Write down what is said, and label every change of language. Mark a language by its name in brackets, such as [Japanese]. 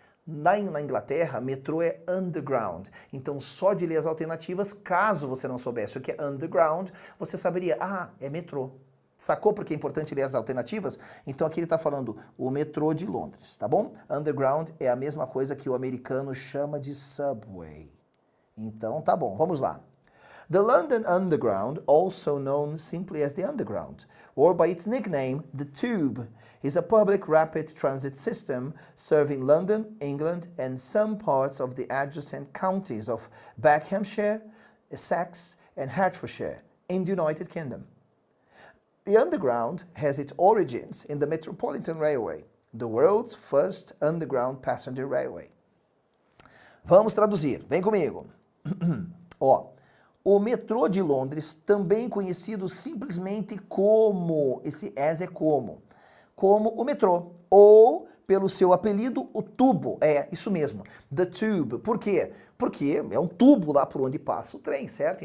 [Portuguese] Na Inglaterra, metrô é underground. Então, só de ler as alternativas, caso você não soubesse o que é underground, você saberia, é metrô. Sacou porque é importante ler as alternativas? Então aqui ele está falando o metrô de Londres, tá bom? Underground é a mesma coisa que o americano chama de subway. Então tá bom, vamos lá. [English] The London Underground, also known simply as the Underground, or by its nickname, the Tube, is a public rapid transit system serving London, England, and some parts of the adjacent counties of Buckinghamshire, Essex, and Hertfordshire in the United Kingdom. The Underground has its origins in the Metropolitan Railway, the world's first underground passenger railway. [Portuguese] Vamos traduzir, vem comigo. Ó, o metrô de Londres, também conhecido simplesmente como, esse as é como o metrô, ou pelo seu apelido, o tubo. É, isso mesmo, the tube. Por quê? Porque é um tubo lá por onde passa o trem, certo?